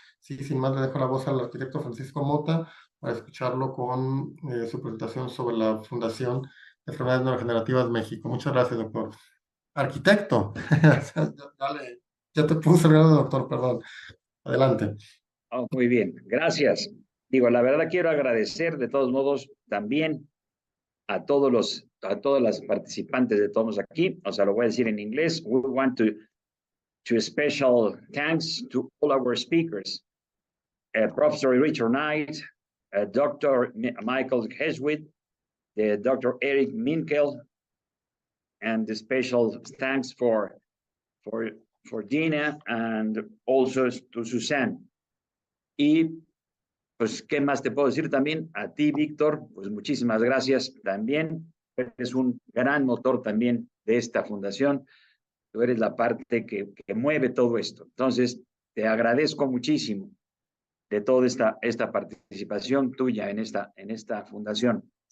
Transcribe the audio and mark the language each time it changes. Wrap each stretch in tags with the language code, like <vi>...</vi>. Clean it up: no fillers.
<es>Sí, sin más le dejo la voz al arquitecto Francisco Mota para escucharlo con su presentación sobre la Fundación de Enfermedades Neurodegenerativas México. Muchas gracias, doctor. Arquitecto. Dale, ya te puse el grado de doctor, perdón. Adelante. Oh, muy bien, gracias. Digo, la verdad quiero agradecer de todos modos también a todas las participantes de todos aquí. O sea, lo voy a decir en inglés.</es> <en>We want to special thanks to all our speakers. Professor Richard Knight, Dr. Michael Heswit, Dr. Eric Minkel, and the special thanks for Gina and also to Susan.</en> <es>Y pues, ¿qué más te puedo decir también? A ti, Víctor, pues muchísimas gracias también. Eres un gran motor también de esta fundación. Tú eres la parte que mueve todo esto. Entonces, te agradezco muchísimo de toda esta participación tuya en esta fundación.</es>